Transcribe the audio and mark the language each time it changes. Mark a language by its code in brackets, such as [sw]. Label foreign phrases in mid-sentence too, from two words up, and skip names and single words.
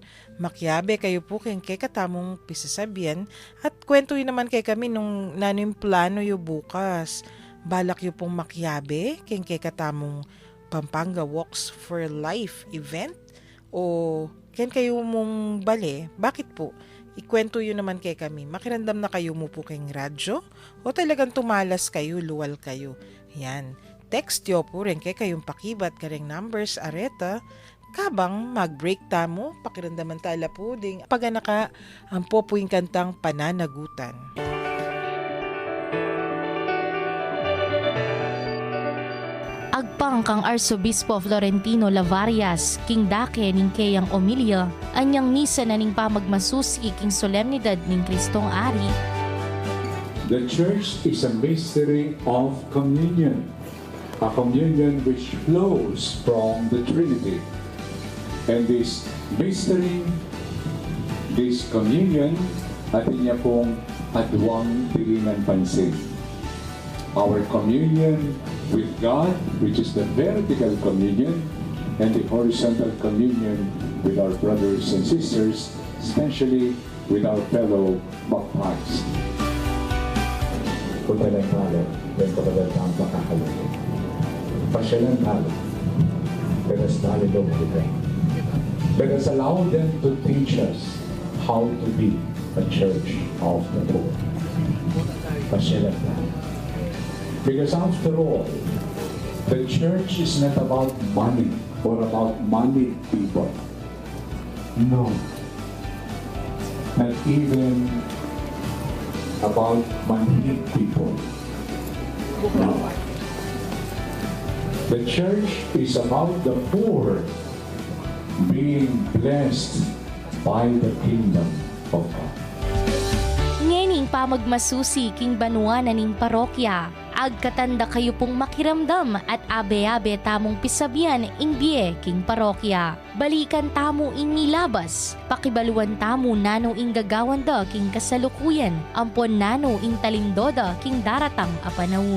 [pam] Makyabe kayo po kay katamong pisasabihan at kwentuhin naman kay kami nung nanim plano yu bukas. Balak yu pong makyabe kay katamong Pampanga Walks for Life event o ken kayo mong bale. Bakit po? Ikwento yun naman kay kami. Makirandam na kayo mo po kayong radyo o talagang tumalas kayo, luwal kayo. Yan. Text yo po rin kay kayong pakibat kareng numbers areta kabang mag-break tamo, pakiramdaman tala po ding paganaka ang popuing kantang Pananagutan. Agpang kang Arsobispo Florentino Lavarias, king dake ning kayang Omilia, anyang misa na ning pamagmasusi king solemnidad ning Kristong Ari. [en] The Church is a mystery of communion, a communion which flows from the Trinity. And this mystery, this communion, [pam] atin niya pong adwang tilingan pansin. [en] Our communion with God, which is the vertical communion, and the horizontal communion with our brothers and sisters, especially with our fellow baptized. [pam] Punta ng talo, may kapagandang makakaluto. Pasyalan talo, [en] let us dialogue with them. Let us allow them to teach us how to be a church of the Lord. [pam] Pasyalan talo. [en] Because after all, the church is not about money or about moneyed people. No. Not even about moneyed people. Now, the church is about the poor being blessed by the kingdom of God. [pam] Ngening pamagmasusi king banwa na ning parokya, agkatanda kayo pong makiramdam at abe-abe tamong pisabian ingbie king parokya. Balikan tamo ing nilabas, pakibaluan tamo nano ing gagawanda king kasalukuyan, ampon nano ing talindoda king daratang apanawon.